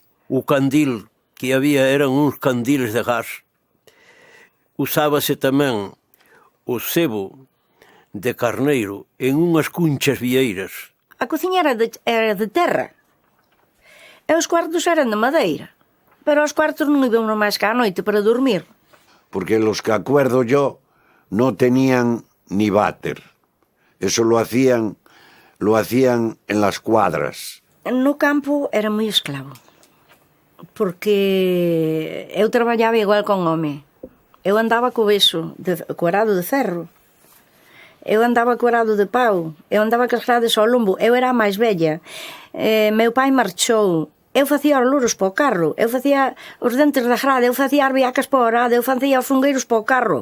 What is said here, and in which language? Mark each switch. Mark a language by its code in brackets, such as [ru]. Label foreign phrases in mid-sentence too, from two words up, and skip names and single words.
[gl] O candil que había eran uns candiles de gas. Usábase tamén o sebo de carneiro en unhas cunchas vieiras. A cociña era de terra e os cuartos eran de madeira, pero os cuartos non iban máis que á noite para dormir. [es] Porque los que acuerdo yo no tenían ni váter. Eso lo hacían en las cuadras. [gl] No campo era moi esclavo, porque eu traballaba igual con home. Eu andaba co beso, co arado de ferro. Eu andaba co arado de pau, eu andaba cas grades ao lombo, eu era a máis vella. Meu pai marchou, eu facía os louros para o carro, eu facía os dentes da grade, eu facía as viacas para o arado, eu facía os fungueiros para o carro.